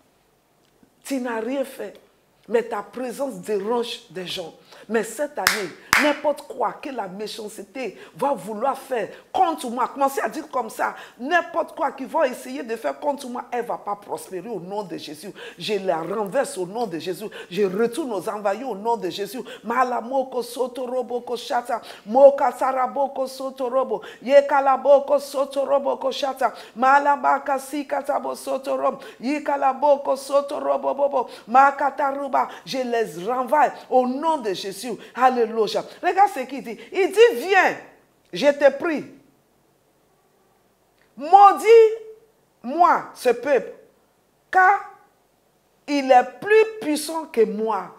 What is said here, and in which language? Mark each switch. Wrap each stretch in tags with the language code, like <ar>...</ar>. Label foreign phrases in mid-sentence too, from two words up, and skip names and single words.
<fr>Tu n'as rien fait, mais ta présence dérange des gens. Mais cette année, n'importe quoi que la méchanceté va vouloir faire contre moi, commencez à dire comme ça, n'importe quoi qu'ils vont essayer de faire contre moi, elle ne va pas prospérer au nom de Jésus. Je la renverse au nom de Jésus. Je retourne aux envahis au nom de Jésus. Malamoko sotoroboko shata, mokataraboko sotorobo, yekalaboko sotoroboko shata, malabaka sikatabo sotorob, yekalaboko sotorobo bobo, makataruba. Je les renvoie au nom de Jésus. Alléluia. Regarde ce qu'il dit. Il dit, viens, je te prie. Maudis-moi ce peuple, car il est plus puissant que moi.</fr>